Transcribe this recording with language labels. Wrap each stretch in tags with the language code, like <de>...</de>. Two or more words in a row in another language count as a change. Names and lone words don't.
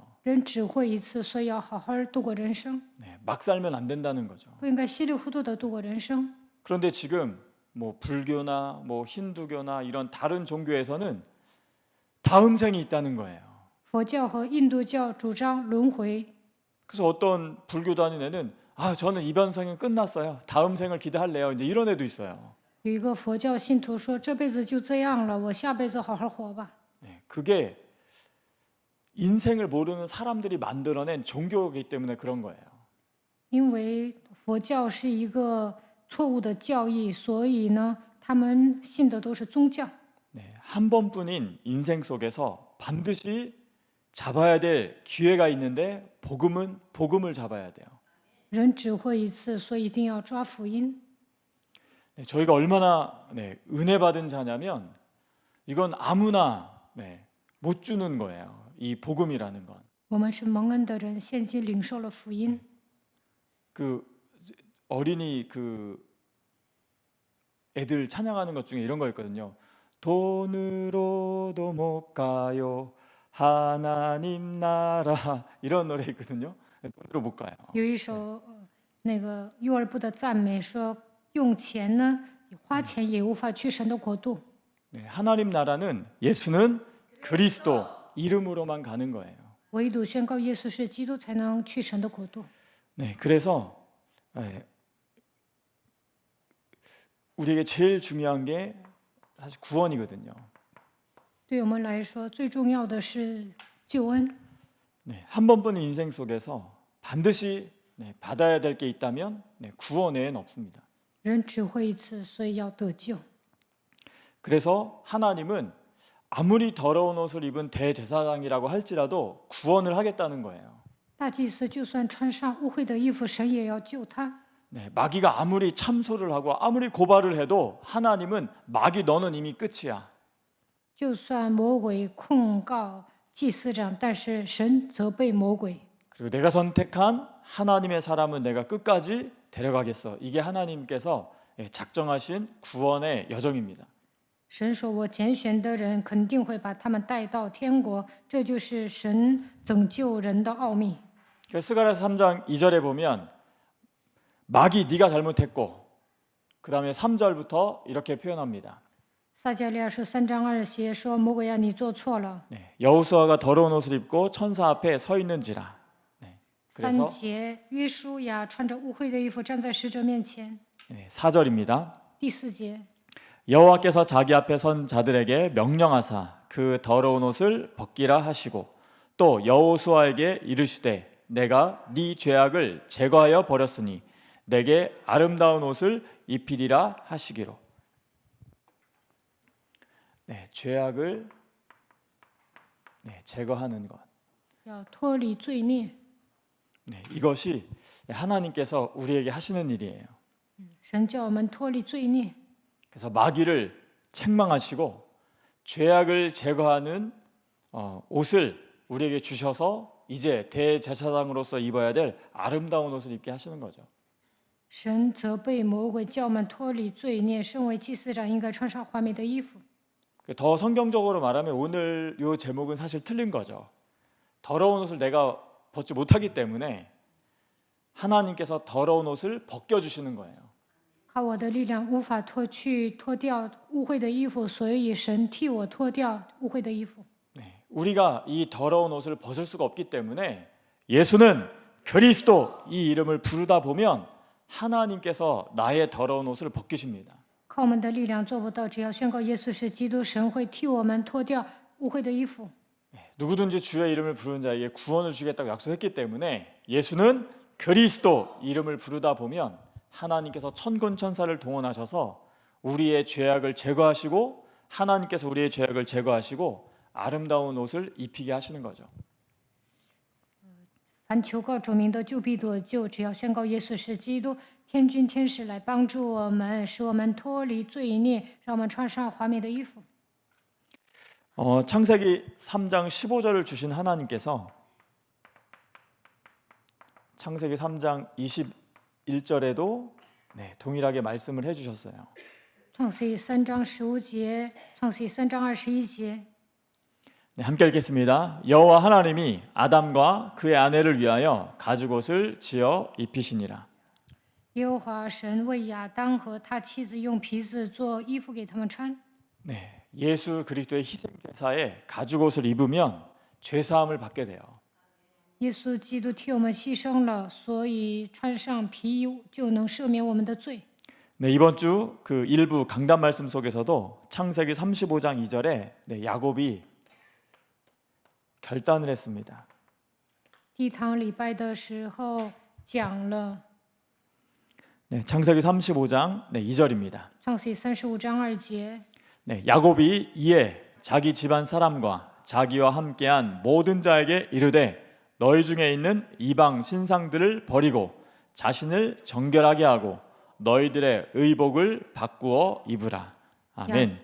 <zh>人只活一次，所以要好好度过人生，</zh> <ko>네, 막 살면 안 된다는 거죠.</ko> <zh>不应该稀里糊涂的度过人生。</zh> <ko>그런데 지금 뭐 불교나 뭐 힌두교나 이런 다른 종교에서는 다음 생이 있다는 거예요.</ko> <zh>佛教和印度教主张轮回，</zh> <ko>그래서 어떤 불교 다니는 애는 저는 이번 생은 끝났어요. 다음 생을 기대할래요. 이제 이런 애도 있어요.</ko> <zh>有一个佛教信徒说：“这辈子就这样了，我下辈子好好活吧。</zh> <ko>네, 그게 인생을 모르는 사람들이 만들어낸 종교이기 때문에 그런 거예요. ”</ko> <zh>因为佛教是一个错误的教义，所以呢，他们信的都是宗教。</zh> <ko>네, 한 번뿐인 인생 속에서 반드시 잡아야 될 기회가 있는데 복음을 잡아야 돼요.</ko> <zh>人只活一次，所以一定要抓福音。</zh> <ko>네, 저희가 얼마나 은혜 받은 자냐면 이건 아무나 못 주는 거예요. 이 복음이라는 건.</ko> <zh>我们是蒙恩的人，现今领受了福音。</zh> <ko>그 어린이 애들 찬양하는 것 중에 이런 거 있거든요. 돈으로도 못 가요. 하나님 나라 이런 노래 있거든요. 돈으로 못 가요.</ko> <zh>有一首那个幼儿部的赞美说，用钱呢，花钱也无法去神的国度。</zh> <ko>네, 하나님 나라는 예수는 그리스도 이름으로만 가는 거예요.</ko> <zh>唯独宣告耶稣是基督，才能去神的国度。</zh> <ko>네, 그래서 우리에게 제일 중요한 게 사실 구원이거든요.</ko> <zh>对我们来说，最重要的是救恩。</zh> <ko>네, 한 번뿐인 인생 속에서 반드시 받아야 될 게 있다면 구원 외엔 없습니다.</ko> <zh>人只活一次，所以要得救。</zh> <ko>그래서 하나님은 아무리 더러운 옷을 입은 대제사장이라고 할지라도 구원을 하겠다는 거예요.</ko> <zh>大祭司就算穿上污秽的衣服，神也要救他。</zh> <ko>네, 마귀가 아무리 참소를 하고 아무리 고발을 해도 하나님은 마귀 너는 이미 끝이야.</ko> <zh>就算魔鬼控告祭司长，但是神责备魔鬼。</zh> <ko>그리고 내가 선택한 하나님의 사람은 내가 끝까지 데려가겠어. 이게 하나님께서 작정하신 구원의 여정입니다.</ko> <zh>神说：“我拣选的人肯定会把他们带到天国。” 这就是神拯救人的奥秘。</zh> <ko>스가랴서 3장 2절에 보면 마귀 네가 잘못했고 그 다음에 3절부터 이렇게 표현합니다.</ko> <zh>撒迦利亚书3章2节说：“魔鬼啊，你做错了。</zh> <ko>여호수아가 더러운 옷을 입고 천사 앞에 서 있는지라.</ko> <zh>3 节约书亚穿着污秽的衣服站在使者面前。</zh> <ko>4절입니다.</ko> <zh>第4节</zh> <ko>여호와께서 자기 앞에 선 자들에게 명령하사 그 더러운 옷을 벗기라 하시고 또 여호수아에게 이르시되 내가 네 죄악을 제거하여 버렸으니 내게 아름다운 옷을 입히리라 하시기로. 죄악을 제거하는 것.</ko> <zh>要脱离罪孽。</zh> <ko>이것이 하나님께서 우리에게 하시는 일이에요.</ko> <zh>神叫我们脱离罪孽，</zh> <ko>그래서 마귀를 책망하시고 죄악을 제거하는 옷을 우리에게 주셔서 이제 대제사장으로서 입어야 될 아름다운 옷을 입게 하시는 거죠.</ko> <zh>神责备魔鬼，叫我们脱离罪孽。身为祭司长，应该穿上华美的衣服。</zh> <ko>더 성경적으로 말하면 오늘 이 제목은 사실 틀린 거죠. 더러운 옷을 내가 벗지 못하기 때문에 하나님께서 더러운 옷을 벗겨 주시는 거예요.</ko> <zh>靠我的力量无法脱掉污秽的衣服，所以神替我脱掉污秽的衣服。</zh> <ko>네, 우리가 이 더러운 옷을 벗을 수가 없기 때문에 예수는 그리스도 이 이름을 부르다 보면 하나님께서 나의 더러운 옷을 벗기십니다.</ko> <zh>靠我们的力量做不到，只要宣告耶稣是基督，神会替我们脱掉污秽的衣服。</zh> <ko>누구든지 주의 이름을 부르는 자에게 구원을 주겠다고 약속했기 때문에 예수는 그리스도 이름을 부르다 보면 하나님께서 천군 천사를 동원하셔서 우리의 죄악을 제거하시고 하나님께서 우리의 죄악을 제거하시고 아름다운 옷을 입히게 하시는 거죠.</ko> <zh>凡求告主名的就必得救，只要宣告耶稣是基督，天军天使来帮助我们，使我们脱离罪孽，让我们穿上华美的衣服。</zh> <ko>창세기 3장 15절을 주신 하나님께서 창세기 3장 21절에도 동일하게 말씀을 해주셨어요.</ko> <zh>创世记3章15节，创世记3章21节。</zh> <ko>네, 함께 읽겠습니다. 여호와 하나님이 아담과 그의 아내를 위하여 가죽옷을 지어 입히시니라.</ko> <zh>耶和华神为亚当和他妻子用皮子做衣服给他们穿。</zh> <ko>네, 예수 그리스도의 희생 제사에 가죽옷을 입으면 죄 사함을 받게 돼요.</ko> <zh>耶稣基督替我们牺牲了，所以穿上皮衣就能赦免我们的罪。</zh> <ko>네, 이번 주 그 일부 강단 말씀 속에서도 창세기 35장 2절에 야곱이 결단을 했습니다.</ko> <zh>第一堂礼拜的时候讲了</zh> <ko>네, 창세기 35장 2절입니다.</ko> <zh>创世记35章2节。</zh> <ko>네, 야곱이 이에 자기 집안 사람과 자기와 함께한 모든 자에게 이르되 너희 중에 있는 이방 신상들을 버리고 자신을 정결하게 하고 너희들의 의복을 바꾸어 입으라. 아멘.</ko>